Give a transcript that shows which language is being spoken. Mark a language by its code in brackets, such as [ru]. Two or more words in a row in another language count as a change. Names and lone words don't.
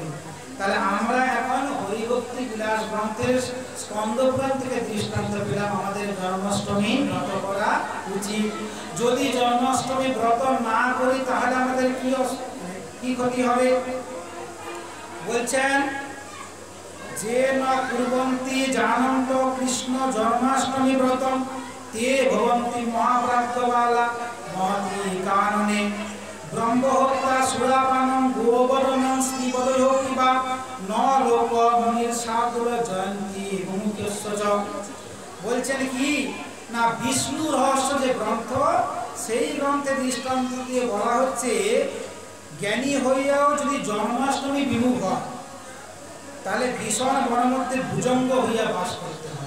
[bn] তাহলে আমরা এখন হরিভক্তি বিলাস গ্রন্থের স্কন্দ পুরাণ থেকে দৃষ্টান্ত পেলাম আমাদের জন্মাষ্টমী ব্রত করা উচিত। যদি জন্মাষ্টমী ব্রত না করি তাহলে আমাদের কি ক্ষতি হবে? বলছেন যে [sa] না কুর্বন্তি জানন্ত কৃষ্ণ জন্মাষ্টমী ব্রতম তে ভবন্তি মহাপ্রাপ্তবালা মহতি কাননে ব্রহ্মহত্যা সুরাপানম গোবর্ধনম শ্রীপদয়োঃ কিবা ন লোক মুনির সাধুর জয়ন্তী মুখ্যস্য। [bn] বলছেন কি না বিষ্ণু রহস্য যে গ্রন্থ, সেই গ্রন্থে দৃষ্টান্ত দিয়ে বলা হচ্ছে জ্ঞানী হইয়াও যদি জন্মাষ্টমী বিমুখ হয় তাহলে ভীষণ বনের মধ্যে ভুজঙ্গ হইয়া বাস করতে হয়।